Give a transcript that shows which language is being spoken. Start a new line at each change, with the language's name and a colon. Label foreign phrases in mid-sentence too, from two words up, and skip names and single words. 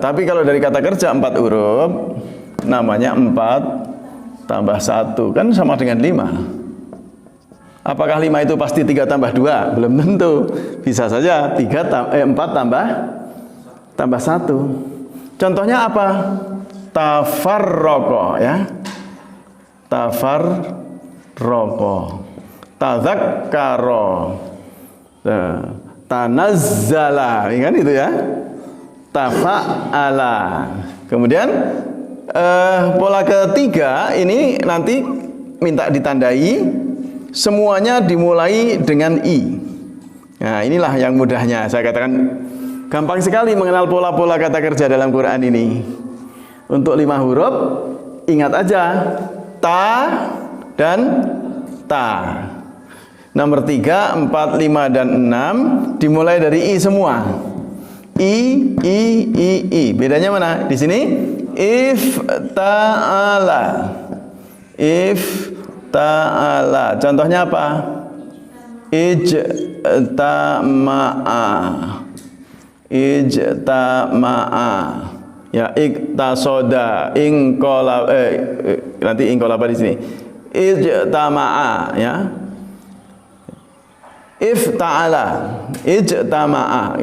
Indonesian: Tapi kalau dari kata kerja 4 huruf, namanya 4 tambah 1. Kan sama dengan 5. Apakah 5 itu pasti 3 tambah 2? Belum tentu. Bisa saja 4 tambah 1. Contohnya apa? Tafarroko ya.
Arabic: تفرّق. تذكّر.
Indonesian: Tanazzala, kan itu ya. Tafa'ala. Kemudian pola ketiga ini nanti minta ditandai, semuanya dimulai dengan i. Nah, inilah yang mudahnya. Saya katakan gampang sekali mengenal pola-pola kata kerja dalam Quran ini. Untuk 5 huruf, ingat aja ta dan ta. Nomor 3, 4, 5, dan 6 dimulai dari i semua. I. Bedanya mana? Di sini if ta'ala. If ta'ala. Contohnya apa? Ijtama'a. Ijtama'a. Ya, iktasoda, nanti inqalaba di sini. Ijtama'a, ya.
Arabic: افتعل، اجتمع.